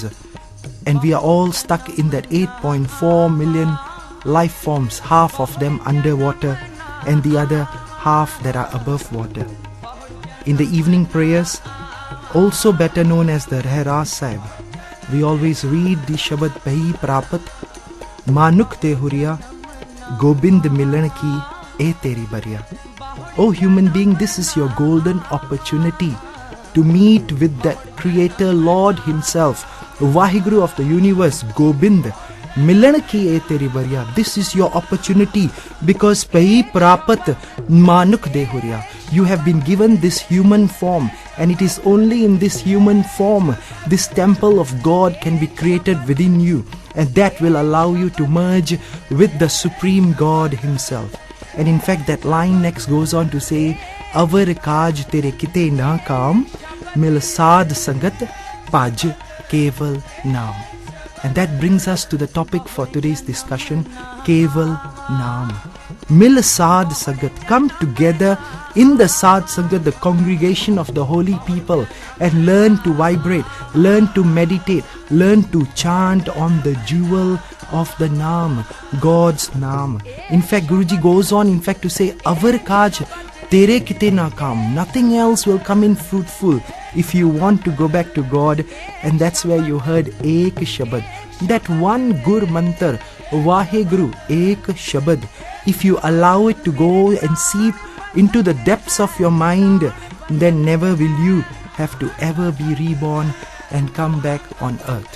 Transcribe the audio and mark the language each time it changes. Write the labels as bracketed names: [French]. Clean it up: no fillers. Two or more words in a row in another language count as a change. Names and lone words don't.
[English] And we are all stuck in that 8.4 million life forms, half of them underwater and the other half that are above water. In the evening prayers, also better known as the Hare Sahib, we always read the Shabad [Punjabi] ਭਈ ਪਰਾਪਤਿ ਮਾਨੁਖ ਦੇਹੁਰੀਆ ਗੋਬਿੰਦ ਮਿਲਣ ਕੀ ਇਹ ਤੇਰੀ ਬਰੀਆ. [English] O human being, this is your golden opportunity to meet with that Creator Lord Himself, Vaheguru of the universe, [Punjabi] ਗੋਬਿੰਦ ਮਿਲਣ ਕੀ ਇਹ ਤੇਰੀ ਬਰੀਆ. [English] This is your opportunity because [Punjabi] ਭਈ ਪਰਾਪਤਿ ਮਾਨੁਖ ਦੇਹੁਰੀਆ. [English] You have been given this human form, and it is only in this human form this temple of God can be created within you, and that will allow you to merge with the Supreme God Himself. And in fact, that line next goes on to say, [Punjabi] ਅਵਰਿ ਕਾਜ ਤੇਰੈ ਕਿਤੈ ਨ ਕਾਮ ਮਿਲੁ ਸਾਧਸੰਗਤਿ ਭਜੁ ਕੇਵਲ ਨਾਮ. [English] And that brings us to the topic for today's discussion, [Punjabi] ਕੇਵਲ ਨਾਮ. ਮਿਲੁ ਸਾਧਸੰਗਤਿ. [English] Come together in the [Punjabi] ਸਾਧਸੰਗਤਿ, [English] the congregation of the holy people, and learn to vibrate, learn to meditate, learn to chant on the jewel of the Naam, God's Naam. In fact, Guruji goes on to say, [Punjabi] ਅਵਰਿ ਕਾਜ ਤੇਰੈ ਕਿਤੈ ਨ ਕਾਮ. [English] Nothing else will come in fruitful if you want to go back to God. And that's where you heard [Punjabi] ਇਕ ਸ਼ਬਦ. [English] That one [Punjabi] ਗੁਰ ਮੰਤਰ, [English] Vaheguru, [Punjabi] ਇਕ ਸ਼ਬਦ. [English] If you allow it to go and seep into the depths of your mind, then never will you have to ever be reborn and come back on earth.